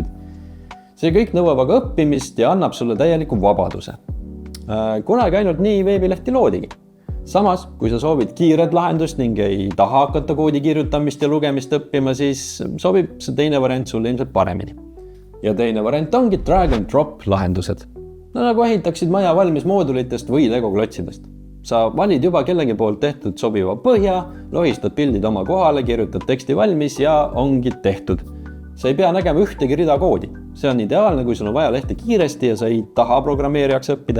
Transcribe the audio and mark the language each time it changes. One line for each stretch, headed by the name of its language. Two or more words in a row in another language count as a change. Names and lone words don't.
Estonian: See kõik nõuab aga õppimist ja annab sulle täieliku vabaduse. Kunagi ainult nii veebilehti loodigi. Samas, kui sa soovid kiiret lahendust ning ei taha hakata koodi kirjutamist ja lugemist õppima, siis sobib see teine variant sulle ilmselt paremini. Ja teine variant ongi
English: drag and drop
Estonian: lahendused. Nagu ehitaksid maja valmis moodulitest või Lego klotsidest. Sa valid juba kellegi poolt tehtud sobiva põhja, lohistad pildid oma kohale, kirjutad teksti valmis ja ongi tehtud. Sa ei pea nägema ühtegi rida koodi. See on ideaalne, kui sul on vaja lehte kiiresti ja sa ei taha programmeerijaks õppida.